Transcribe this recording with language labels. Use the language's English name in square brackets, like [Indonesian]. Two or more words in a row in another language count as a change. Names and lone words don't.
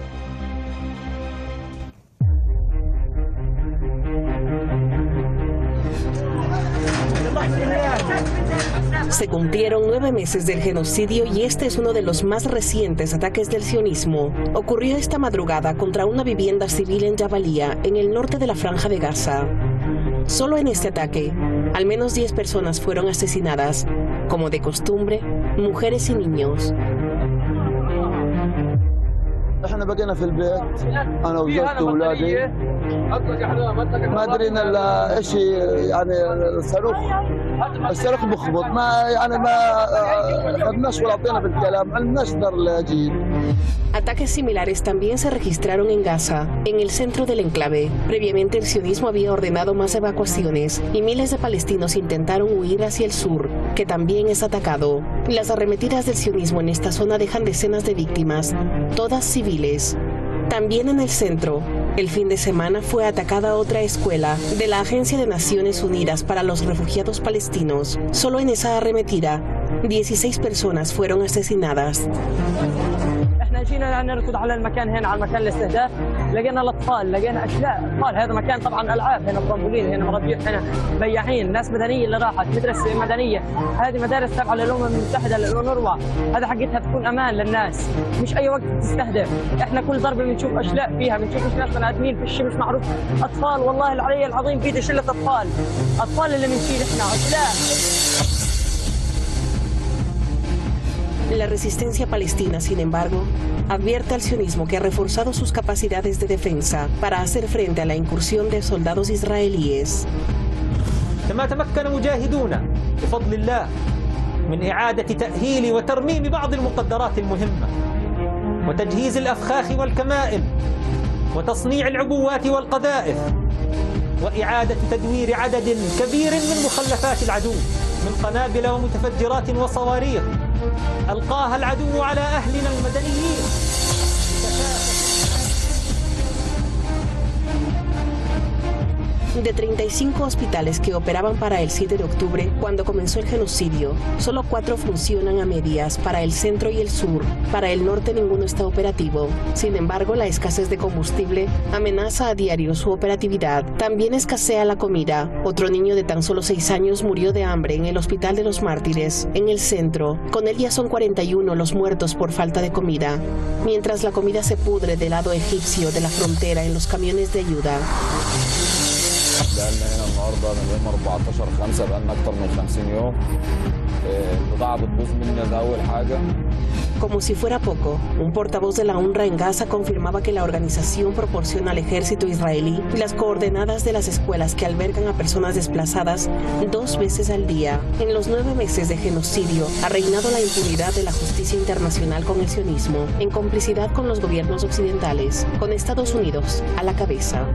[Spanish] Se cumplieron 9 meses del genocidio y este es uno de los más recientes ataques del sionismo. Ocurrió esta madrugada contra una vivienda civil en Jabalía, en el norte de la Franja de Gaza. Solo en este ataque, al menos 10 personas fueron asesinadas, como de costumbre, mujeres y niños. [Arabic] احنا بقينا في البيت انا وزوجتي واولادي ما درينا الا ايش يعني الصاروخ بخبط ما يعني ما خدناش ولا عطينا بالكلام ما عندناش دار جيد. [Spanish] Ataques similares también se registraron en Gaza, en el centro del enclave. Previamente el sionismo había ordenado más evacuaciones y miles de palestinos intentaron huir hacia el sur, que también es atacado. Las arremetidas del sionismo en esta zona dejan decenas de víctimas, todas civiles. También en el centro, el fin de semana fue atacada otra escuela de la Agencia de Naciones Unidas para los Refugiados Palestinos. Solo en esa arremetida, 16 personas fueron asesinadas. [Arabic] جينا نركض على المكان هنا على مكان الاستهداف لقينا الاطفال لقينا اشلاء اطفال هذا مكان طبعا العاب هنا طرمبولين هنا مربيين هنا بياعين ناس مدنيه اللي راحت مدرسه مدنيه هذه مدارس تابعه للامم المتحده للأونروا هذا حقتها تكون امان للناس مش اي وقت تستهدف احنا كل ضربه بنشوف اشلاء فيها بنشوف ناس بني ادمين في الشيء مش معروف اطفال والله العلي العظيم في شله اطفال اللي بنشيل احنا اشلاء. [Spanish] La resistencia palestina, sin embargo, advierte al sionismo que ha reforzado sus capacidades de defensa para hacer frente a la incursión de soldados israelíes. [Arabic] كما تمكن مجاهدونا بفضل الله من إعادة تأهيل وترميم بعض المقدرات المهمة وتجهيز الأفخاخ والكمائن وتصنيع العبوات والقذائف وإعادة تدوير عدد كبير من مخلفات العدو من قنابل ومتفجرات وصواريخ ألقاها العدو على أهلنا المدنيين. [Spanish] De 35 hospitales que operaban para el 7 de octubre, cuando comenzó el genocidio, solo 4 funcionan a medias para el centro y el sur. Para el norte ninguno está operativo. Sin embargo, la escasez de combustible amenaza a diario su operatividad. También escasea la comida. Otro niño de tan solo 6 años murió de hambre en el Hospital de los Mártires, en el centro. Con él ya son 41 los muertos por falta de comida. Mientras la comida se pudre del lado egipcio de la frontera en los camiones de ayuda. [Arabic] بقالنا هنا النهارده من يوم 14/5 بقالنا اكتر من 50 يوم البضاعه بتبوظ مننا ده اول حاجه. [Spanish] Como si fuera poco, un portavoz de la UNRWA en Gaza confirmaba que la organización proporciona al ejército israelí las coordenadas de las escuelas que albergan a personas desplazadas 2 veces al día. En los 9 meses de genocidio ha reinado la impunidad de la justicia internacional con el sionismo, en complicidad con los gobiernos occidentales, con Estados Unidos a la cabeza.